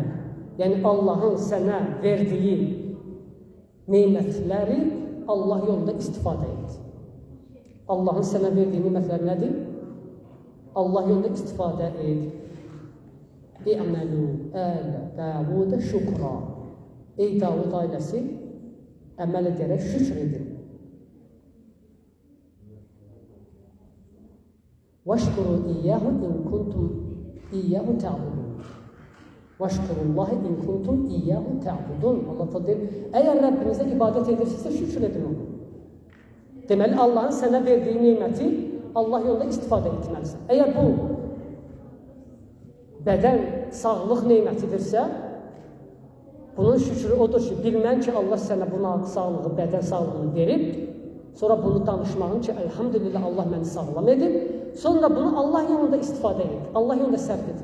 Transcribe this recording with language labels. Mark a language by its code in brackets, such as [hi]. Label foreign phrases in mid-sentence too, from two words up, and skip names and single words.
[az] Yəni, Allahın sənə verdiyi neymətləri Allah yolunda istifadə et. Allahın sənə verdiyi neymətlər nədir? Allah yolunda istifadə et. [ar] اعْمَلُوا آلَ دَاوُودَ شُكْرًا. [az] Ey Davud ailəsi, əməl edərək şükr edin. [ar] وَاشْكُرُوا إِيَّهُ إِنْ كُنْتُمْ إِيَّهُ تَعْبُدُونَ وَاشْكُرُوا اللّٰهِ إِنْ كُنْتُمْ إِيَّهُ تَعْبُدُونَ [az] Allah deyir, əgər Rəbbinizə ibadət edirsinizsə, şükür edin onu. Deməli, Allahın sənə verdiyi neyməti Allah yolunda istifadə etməlisən. Əgər bu bədən sağlıq neymətidirsə, bunun şükrü odur ki, bilmən ki, Allah sənə buna sağlığı, bədən sağlığını verib, sonra bunu danışmağın ki, elhamdülillah Allah məni sağlam edib, sonra bunu Allah yolunda istifadə et, Allah yolunda sərf et.